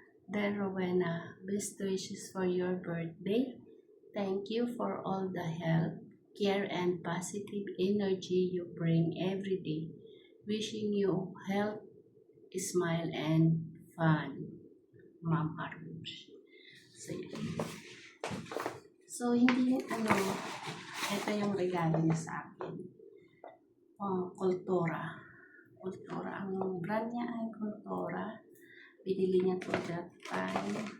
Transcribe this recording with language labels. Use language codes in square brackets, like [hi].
[en] Dear Rowena, best wishes for your birthday. Thank you for all the help, care, and positive energy you bring every day. Wishing you health, smile, and fun. [tl] Ma'am Arush. So, yan. So, hindi ito yung regalo niya sa akin. Kultura. Kultura. Ang brand niya ay Kultura. Binili niya [en] to that time.